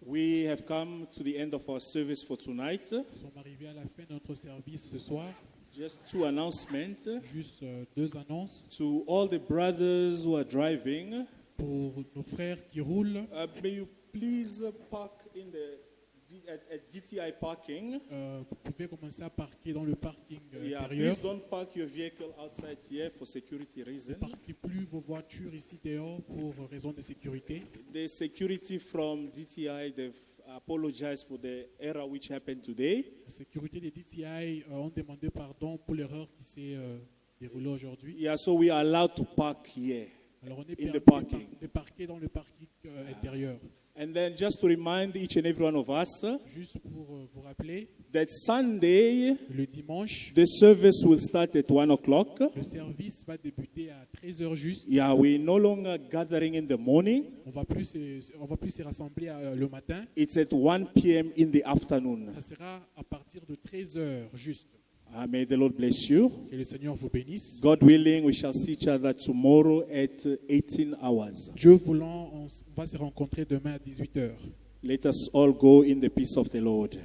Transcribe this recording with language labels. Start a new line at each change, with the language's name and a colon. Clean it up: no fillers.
English: We have come to the end of our service for tonight.
French: Nous sommes arrivés à la fin de notre service ce soir.
English: Just two announcements.
French: Juste deux annonces
English: To all the brothers who are driving,
French: pour nos frères qui roulent.
English: may you please park in at DTI parking.
French: Vous pouvez commencer à parquer dans le parking
English: Yeah,
French: intérieur.
English: please don't park your vehicle outside here for security
French: Ne
English: reasons.
French: parquez plus vos voitures ici dehors pour raison de sécurité.
English: The security from DTI, they've apologized for the error which happened today.
French: La sécurité des DTI ont demandé pardon pour l'erreur qui s'est déroulée aujourd'hui.
English: Yeah, so we are allowed to park here.
French: Alors on est
English: In the
French: permis
English: parking.
French: de parquer dans le parking intérieur.
English: And then just to remind each and every one of us
French: Juste pour vous rappeler,
English: that Sunday,
French: le dimanche,
English: the service will start at 1 o'clock.
French: le service va débuter à 13h juste.
English: Yeah, we're no longer gathering in the morning.
French: On va plus se rassembler le matin.
English: It's at 1 p.m. in the afternoon.
French: Ça sera à partir de 13h juste.
English: May the Lord bless you.
French: Que le Seigneur vous bénisse.
English: God willing, we shall see each other tomorrow at 18 hours.
French: Dieu voulant, on va se rencontrer demain à 18h.
English: Let us all go in the peace of the Lord.